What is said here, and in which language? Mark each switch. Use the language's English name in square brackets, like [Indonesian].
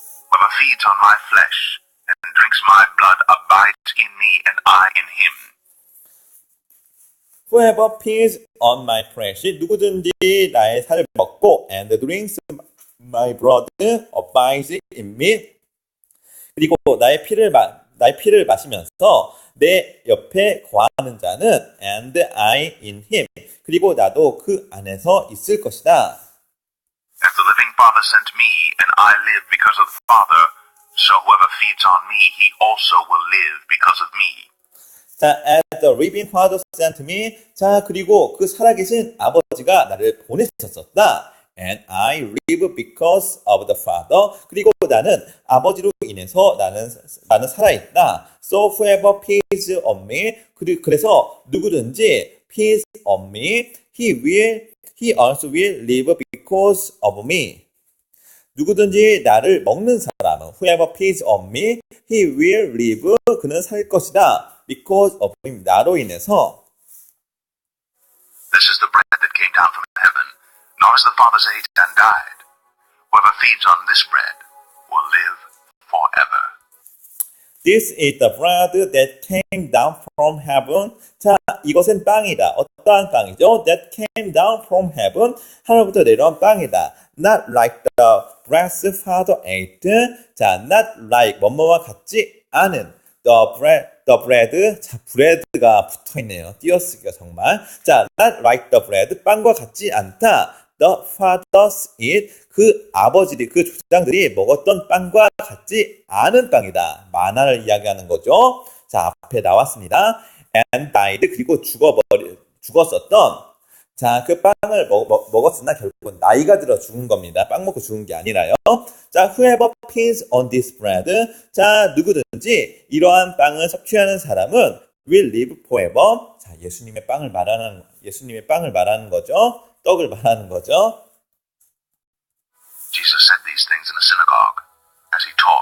[English] Whoever feeds on my flesh and drinks my blood abides in me, and I in him. Whoever feeds on my flesh, [Korean] 누구든지 나의 살을 먹고, [English] and drinks my blood abides in me. [Korean] 그리고 나의 피를 마시면서 내 옆에 거하는 자는 [English] and I in him. [Korean] 그리고 나도 그 안에서 있을 것이다. [English] As the living Father sent me, and I live because of the Father, so whoever feeds on me, he also will live because of me. 자, as the living Father sent me. [Korean] 자, 그리고 그 살아계신 아버지가 나를 보내셨었다. [English] And I live because of the Father. [Korean] 그리고 나는 아버지로 인해서 나는 살아있다. [English] So whoever feeds on me. [Korean] 그래서 누구든지 [English] feeds on me, he also will live because of me. [Korean] 누구든지 나를 먹는 사람은 [English] whoever feeds on me, he will live. [Korean] 그는 살 것이다. [English] Because of him. [Korean] 나로 인해서. [English] This is the bread that came down from heaven, not as the fathers ate and died. Whoever feeds on this bread will live forever. This is the bread that came down from heaven. [Korean] 자, 이것은 빵이다. 어떠한 빵이죠? [English] That came down from heaven. [Korean] 하늘부터 내려온 빵이다. [English] Not like the bread father ate. 자, not like [Korean] 뭐뭐와 같지 않은 [English] the bread. [Korean] 자, bread가 붙어있네요. 띄어쓰기가 정말. 자, [English] not like the bread. [Korean] 빵과 같지 않다. [English] The fathers eat. [Korean] 그 아버지들이, 그 조상들이 먹었던 빵과 같지 않은 빵이다. 만화를 이야기하는 거죠. 자, 앞에 나왔습니다. [English] And died. [Korean] 그리고 죽었었던. 자, 그 빵을 먹었으나 결국은 나이가 들어 죽은 겁니다. 빵 먹고 죽은 게 아니라요. [English] 자, whoever feeds on this bread. [Korean] 자, 누구든지 이러한 빵을 섭취하는 사람은 [English] will live forever. [Korean] 자, 예수님의 빵을 말하는 거죠. 떡을 말하는 거죠. [English] Jesus said these things in a synagogue as he